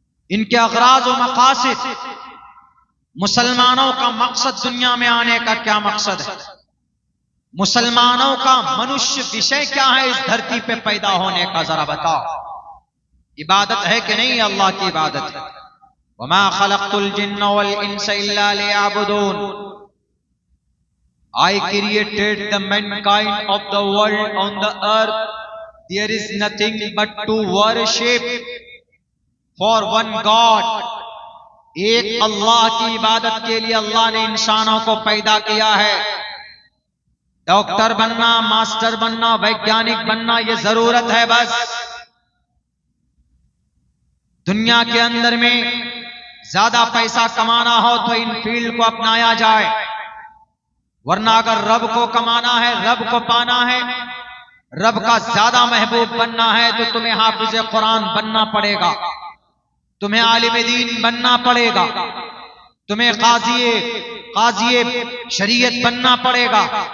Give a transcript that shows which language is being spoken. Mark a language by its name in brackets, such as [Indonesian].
[Hindi] इनके अगराज व मकासद, मुसलमानों का मकसद दुनिया में आने का क्या मकसद है, मुसलमानों का मनुष्य विषय क्या है इस धरती पे पैदा होने का, जरा बताओ। इबादत है कि नहीं? अल्लाह की इबादत है। [Arabic] वमा खलक़तुल जिन्न वल इंसा इल्ला लियअबुदून। [English] I created the mankind of the world on the earth. There is nothing but to worship for one God. [Hindi] एक अल्लाह की इबादत के लिए अल्लाह ने इंसानों को पैदा किया है। डॉक्टर बनना, मास्टर बनना, वैज्ञानिक बनना ये जरूरत है बस। दुनिया के अंदर में ज्यादा पैसा कमाना हो तो इन फील्ड को अपनाया जाए, वरना अगर रब को कमाना है, रब को पाना है, रब का ज्यादा महबूब बनना है तो तुम्हें हाफिज कुरान बनना पड़ेगा, तुम्हें आलिम दीन बनना पड़ेगा, तुम्हें काज़ी शरीयत बनना पड़ेगा।